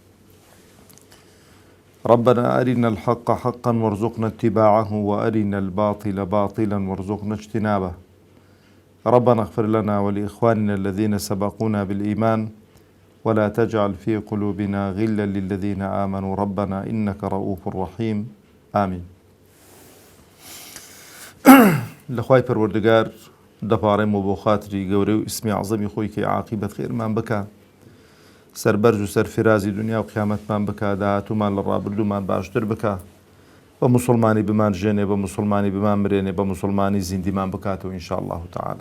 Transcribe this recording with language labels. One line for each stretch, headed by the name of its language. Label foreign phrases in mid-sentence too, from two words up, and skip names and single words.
Arabic: ربنا أرنا الحق حقا وارزقنا اتباعه وأرنا الباطل باطلا وارزقنا اجتنابه. ربنا اغفر لنا ولإخواننا الذين سبقونا بالإيمان ولا تجعل في قلوبنا غلا للذين آمنوا ربنا إنك رؤوف رحيم آمين.
Central Kurdish: لخواي پروردگار دەپاڕێم بۆ خاتری گەورەی و ئیسمی عەزەمی خۆی کە عاقیبەت خێرمان بکە، سەربەرز و سەرفرازی دنیا و قیامەتمان بکە، داهاتوومان لە ڕابردوومان باشتر بکە، بە موسڵمانی بمان ژێنێ، بە موسڵمانی بمان مرێنێ، بە موسڵمانی زیندیمان بکاتەوە
Arabic: ئینشاء الله تعالى.